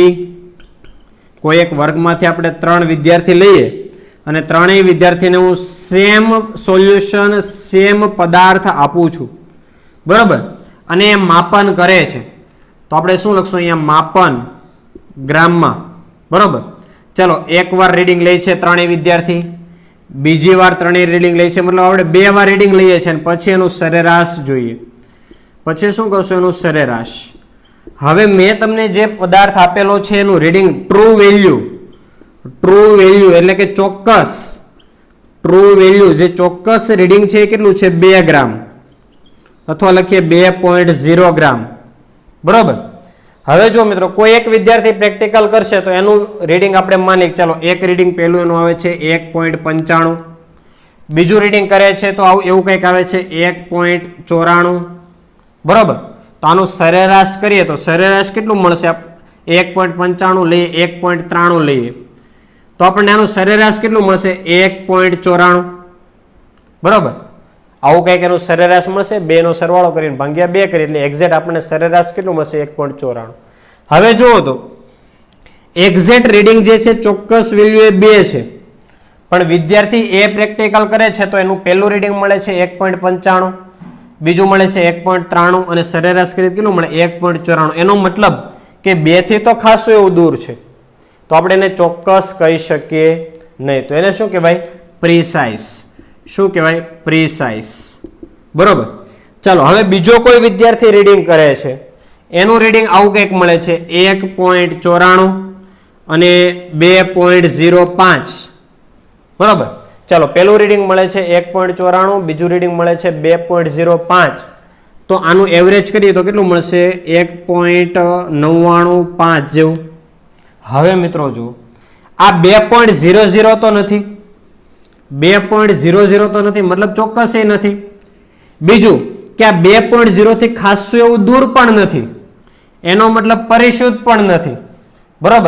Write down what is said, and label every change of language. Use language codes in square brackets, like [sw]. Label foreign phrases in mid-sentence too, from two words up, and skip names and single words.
[gu] કોઈ એક વર્ગ માં આપણે 3 વિદ્યાર્થી લઈએ અને ત્રણેય વિદ્યાર્થી ને હું [en] same solution [gu] સેમ પદાર્થ આપું છું બરાબર, અને માપન કરે છે તો આપણે શું લખશું અહીંયા માપન ગ્રામ માં બરાબર। ચાલો એક વાર રીડિંગ લે છે ત્રણેય વિદ્યાર્થી, બીજી વાર ત્રણેય રીડિંગ લે છે, મતલબ આપણે 2 વાર રીડિંગ લઈએ છે અને પછી એનું સરેરાશ જોઈએ। પછી શું કરશું? એનું સરેરાશ। હવે મેં તમને જે પદાર્થ આપેલો છે એનું રીડિંગ [en] true value, true value [gu] એટલે કે ચોક્કસ, [en] true value [gu] જે ચોક્કસ રીડિંગ છે કેટલું છે? 2 ગ્રામ અથવા લખીએ 2.0 ગ્રામ બરાબર। હવે જો મિત્રો કોઈ એક વિદ્યાર્થી પ્રેક્ટિકલ કરશે તો એનું રીડિંગ આપણે માની ચાલો એક રીડિંગ પહેલું એનું આવે છે 1.95, બીજું રીડિંગ કરે છે તો એવું કંઈક આવે છે 1.94 બરાબર। તો આનું સરેરાશ કરીએ તો સરેરાશ કેટલું મળશે? 1.95 લઈએ, 1.93 લઈએ તો આપણે આનું સરેરાશ કેટલું મળશે? 1.94 बराबर। આવું કંઈક એનું સરેરાશ મળશે, 2 નો સરવાળો કરીને ભાગ્યા 2 કરીએ એટલે એક્ઝેક્ટ આપણે સરેરાશ કેટલું મળશે? 1.94। હવે જુઓ તો એક્ઝેક્ટ રીડિંગ જે છે ચોક્કસ વેલ્યુ એ 2 છે, પણ વિદ્યાર્થી એ પ્રેક્ટિકલ કરે છે તો એનું પહેલું રીડિંગ મળે છે 1.95, બીજું મળે છે 1.93 અને સરેરાશ કરીએ કેટલું મળે? 1.94। એનો મતલબ કે 2 થી તો ખાસું એવું દૂર છે, તો આપણે એને ચોક્કસ કહી શકીએ નહીં। તો એને શું કહેવાય? પ્રિસાઇઝ। શું કહેવાય? પ્રિસાઇઝ બરોબર। ચાલો હવે બીજો કોઈ વિદ્યાર્થી રીડિંગ કરે છે, એનું રીડિંગ આવું કંઈક મળે છે 1.94 અને 2.05 બરોબર। ચાલો પહેલું રીડિંગ મળે છે 1.94, બીજું રીડિંગ મળે છે 2.05 તો આનું એવરેજ કરીએ તો કેટલું મળશે? 1.995 જેવું। હવે મિત્રો જો આ 2.00 તો નથી, 2.00 તો નથી मतलब ચોક્કસ એ નથી। બીજું કે આ 2.0 થી ખાસું એવું દૂર પણ નથી, એનો मतलब પરિશુદ્ધ પણ નથી બરાબર।